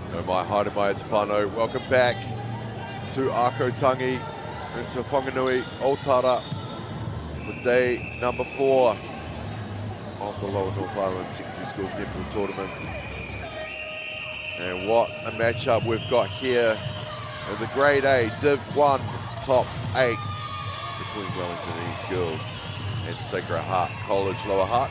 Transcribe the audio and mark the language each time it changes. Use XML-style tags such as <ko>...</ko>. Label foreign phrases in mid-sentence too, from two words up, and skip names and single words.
<mi>mai, haere mai te whānau.</mi> <en>Welcome back to Ākau, Tangi, into Whanganui, Otara, for day number 4 of the Lower North Island Secondary Schools Netball Tournament. And what a matchup we've got here in the Grade A Div 1 Top 8 between Wellington East Girls and Sacred Heart College Lower Hutt.</en>